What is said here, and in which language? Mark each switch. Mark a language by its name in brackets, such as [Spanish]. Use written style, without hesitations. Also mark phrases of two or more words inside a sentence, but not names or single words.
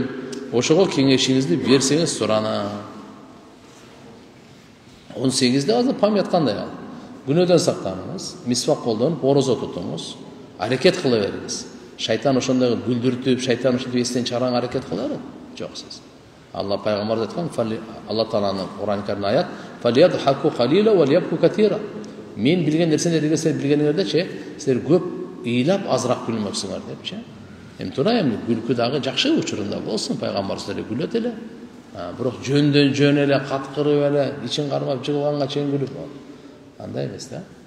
[Kyrgyz] Ошого кеңешиңизди берсеңиз сурана. 18-де азыр память кандай ал? Күнөөдөн сактаныңыз, мисвак колдонуп, орозо тутуңуз, аракет кыла бериңиз. Шайтан ошондой күлдүртүп, шайтан ошондой эстен чыгарганга аракет кыла берет. Жок сиз. Алла пайгамбар айткан, Алла Тааланын Кур'ан Каримде аят: [Arabic] "فليضحكوا قليلا وليبكوا كثيرا." [Kyrgyz] Мен билген нерселерди силер билгениңердечи, силер көп ыйлап азыраак күлмөксүңөр депчи. Эми туура, эми күлкү дагы жакшы учурунда болсун, пайгамбар силерге күлөт эле. Бирок жөндөн жөн эле каткырып эле, ичин кармап жыгылганга чейин күлүп, андай эмес да.